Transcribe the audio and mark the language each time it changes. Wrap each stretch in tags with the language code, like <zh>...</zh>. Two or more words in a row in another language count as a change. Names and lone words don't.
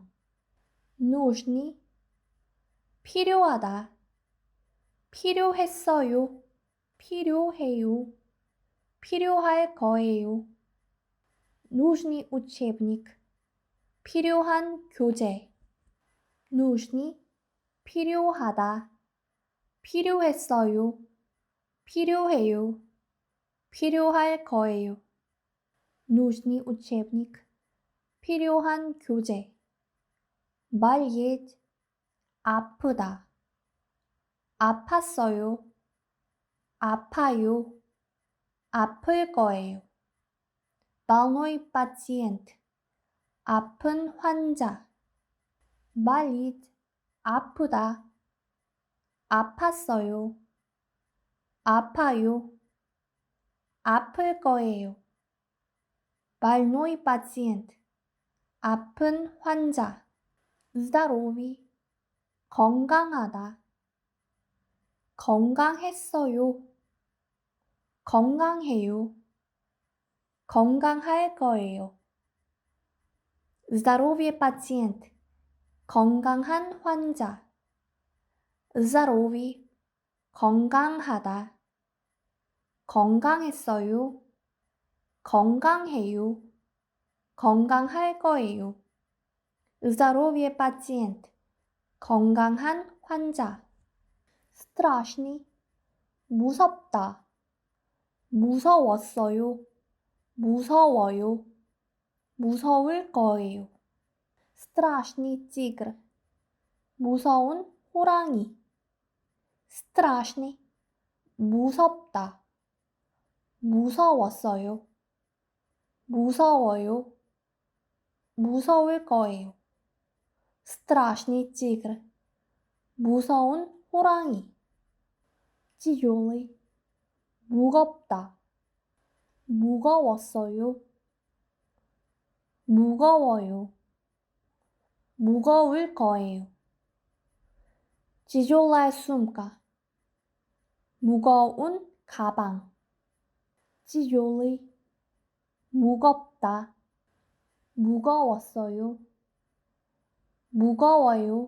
<ko>нужный, 필요하다, 필요했어요, 필요해요, 필요할 거예요.</ko> <ru>нужный учебник,</ru> <ko>필요한 교재. нужный, 필요하다, 필요했어요, 필요해요, 필요할 거예요.</ko> <ru>нужный учебник,</ru> <ko>필요한 교재. болеть, 아프다, 아팠어요, 아파요, 아플 거예요.</ko> <ru>больной пациент,</ru> <ko>아픈 환자. болит, 아프다, 아팠어요, 아파요, 아플 거예요.</ko> <ru>больной пациент,</ru> <ko>아픈 환자. здоровый, 건강하다, 건강했어요, 건강해요, 건강할 거예요.</ko> <ru>здоровый пациент,</ru> <ko>건강한 환자. здоровый, 건강하다, 건강했어요, 건강해요, 건강할 거예요.</ko> <ru>здоровый пациент,</ru> <ko>건강한 환자. страшный, 무섭다, 무서웠어요, 무서워요, 무서울 거예요.</ko> <ru>страшный тигр,</ru> <ko>무서운 호랑이. страшный, 무섭다, 무서웠어요, 무서워요, 무서울 거예요.</ko> <ru>страшный тигр,</ru> <ko>무서운 호랑이. тяжелый, 무겁다, 무거웠어요, 무거워요, 무거울 거예요.</ko> <ru>тяжелая сумка,</ru> <ko>무거운 가방. 찌요리. 무겁다. 무거웠어요. 무거워요.</ko>